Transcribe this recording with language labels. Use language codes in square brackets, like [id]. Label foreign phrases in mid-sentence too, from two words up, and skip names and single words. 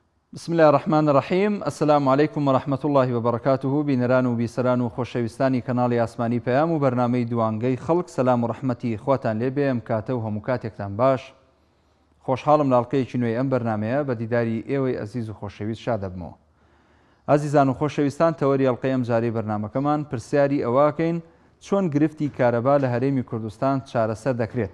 [ar] بسم الله الرحمن الرحیم. السلام علیکم و رحمة الله و برکاته. [ckb] بینەران و بیسەران و خۆشەویستانی کەناڵی ئاسمانی پەیام و بەرنامەی دوانگەی خەڵک، سەلام و ڕەحمەتی خواتان لێبێ. ئەم کاتە و هەموو کاتێکتان باش. خۆشحاڵم لاڵقەیەکی نوێی ئەم بەرنامەیە بە دیداری ئێوەی ئەزیز و خۆشەویست شاد دەبمەوە. ئازیزان و خۆشەویستان، تەوەری ئەڵقەی ئەم جارەی بەرنامەکەمان پرسیاری ئەواکەین چۆن گرفتی کارەبا لە هەرێمی کوردستان چارەسەر دەکرێت.